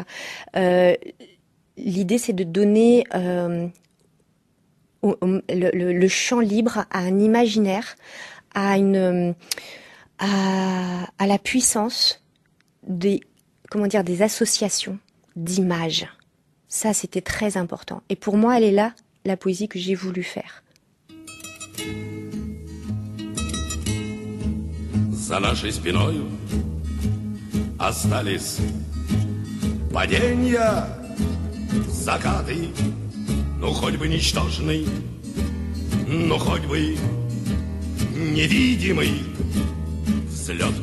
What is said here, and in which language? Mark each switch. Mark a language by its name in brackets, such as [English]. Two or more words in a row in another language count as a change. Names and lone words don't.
[French] L'idée, c'est de donner le champ libre à un imaginaire, à la puissance des associations d'images. Ça, c'était très important. Et pour moi, elle est là, la poésie que j'ai voulu faire. [Russian] За нашей спиною остались падения, закаты, ну хоть бы ничтожный, ну хоть бы невидимый взлет.